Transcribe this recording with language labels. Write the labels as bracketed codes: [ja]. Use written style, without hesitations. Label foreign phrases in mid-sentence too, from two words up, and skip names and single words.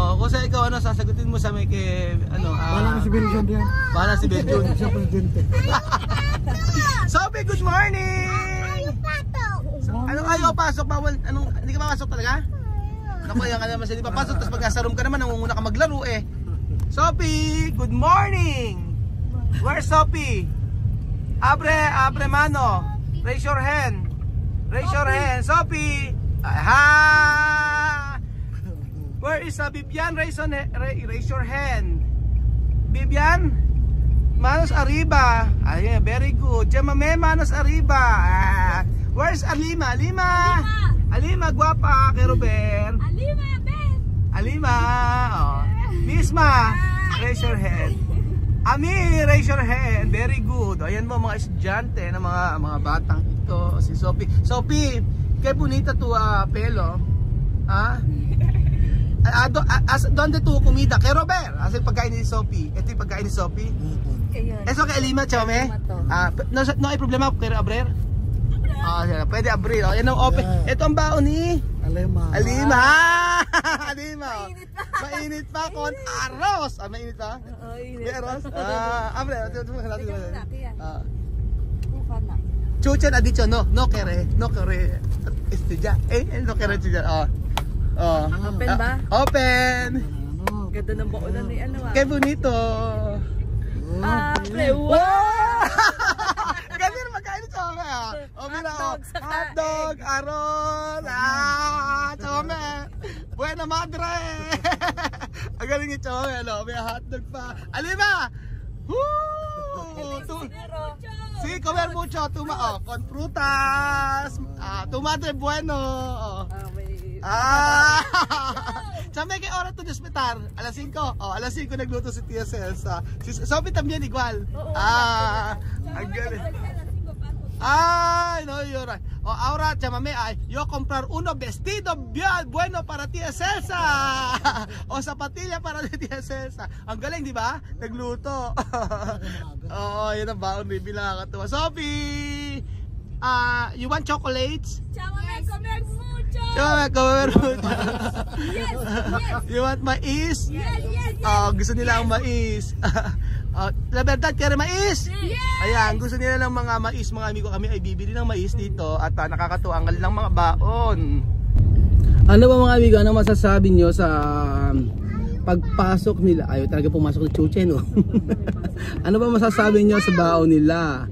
[tl] Kung sa ikaw, ano sasagutin mo sa may Wala na si Belgium diyan. Wala si Belgium. Siya presidente. [en] Sophie, good morning! [tl] Ano ayaw pasok? Bawal, hindi ka papasok talaga? Naku, yan ka naman sa hindi papasok. Tapos pag nasa room ka naman, nangunguna ka maglaro eh. [en] Sophie, good morning! Where's Sophie? [es] Abre mano. [en] Raise your hand. Raise your hand. Sophie! Aha! Where is Bibian? Raise your hand. Bibian? [es] Manos arriba. [tl] Ayun, [en] very good. [es] Jamame, manos arriba. [en] Where's Alima? [tl] Alima, guwapa kay Robert. [en] Alima. Oh. Misma, raise your hand. Ami, raise your hand. Very good. [tl] Ayan mo mga estudyante na mga batang ito. [es] Si Sophie. Sophie, kay bonita tu pelo. Donde tu comida? [tl] Kay Robert. Kasi pagkain ni Sophie. Ito yung pagkain ni Sophie. [es] Eso kay Alima, chome. No hay problema kay Robert. [tl] Pwede abrir. Yan ang open. Ito ang baon ni Alima. Alima. Mainit pa kon arroz. Mainit pa? May arroz? Abre. [es] Chuchen ha dicho no quere. Estudia. No quere estudiar. [tl] Open ba? [en] Open. [tl] Ganda ng baunan ni [es] Qué bonito. [tl] Ganyan magkain ito mira. Hotdog, [es] arroz. Chome. Buena madre. [tl] Ang galing ito. May hotdog pa. Alima. [es] Sí, comer mucho. Con frutas. Tu madre bueno. Chame, ¿qué hora tú despertar? A las 5. A las 5 [tl] nagluto si Tia Celsa. Si Sophie [es] también igual. [tl] Ang galing. Ay, [en] no, you're right. [es] Ahora, chamame, yo comprar uno vestido bien bueno para Tia Celsa. O zapatilla para Tia Celsa. [tl] Ang galing, di ba? Nagluto. Yun ang baon, baby, nakakatuwa. [en] Sophie, you want chocolates? [es] Chamame, comer mucho. Chamame, comer mucho. [en] Yes. You want mais? Yes. [tl] Gusto nila ang mais. [es] La verdad, [tl] kaya mais? [en] Yes. [tl] Ayan, gusto nila ng mga mais. Mga amigo kami ay bibili ng mais dito. At nakakatuwa ang kanilang mga baon. Ano ba mga amigo, ano masasabi nyo sa pagpasok nila? Ayaw talaga pumasok ni Chuche, no? Ano ba masasabi nyo sa baon nila?